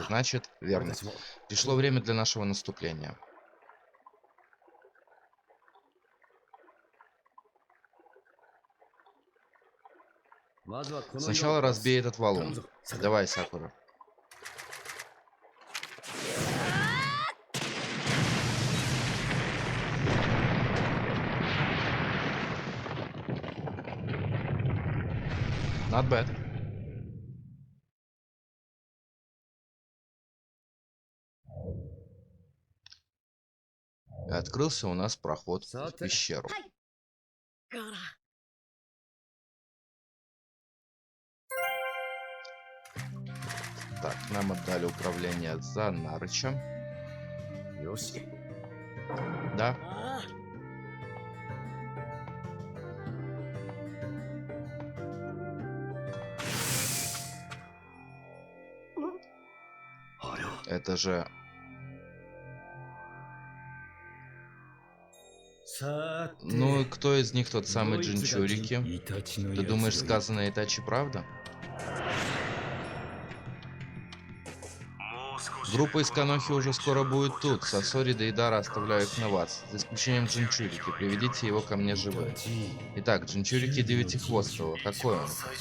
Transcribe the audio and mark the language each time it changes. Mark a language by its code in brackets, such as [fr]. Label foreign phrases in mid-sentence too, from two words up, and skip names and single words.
[ru] Значит, верно. Пришло время для нашего наступления. Сначала разбей этот валун. Давай, Сакура. [en] Not bad. [ru] И открылся у нас проход в пещеру. [ja] ガラ [ru] Так, нам отдали управление за Нарычем. [ja] よし [ru] Да. [ja] あああれは [ru] Это же... [ja] さて [ru] Ну, и кто из них тот самый [ja] ドイツが [ru] Джинчурики? [ja] イタチの [ru] Ты [ja] やつ [ru] думаешь, [ja] がいる [ru] сказанное Итачи правда? Группа из Канохи уже скоро будет тут. Сосори Дейдара оставляю их на вас. За исключением Джинчурики. Приведите его ко мне живым. [ja] イタチ [ru] Итак, Джинчурики Девятихвостого. Какой он?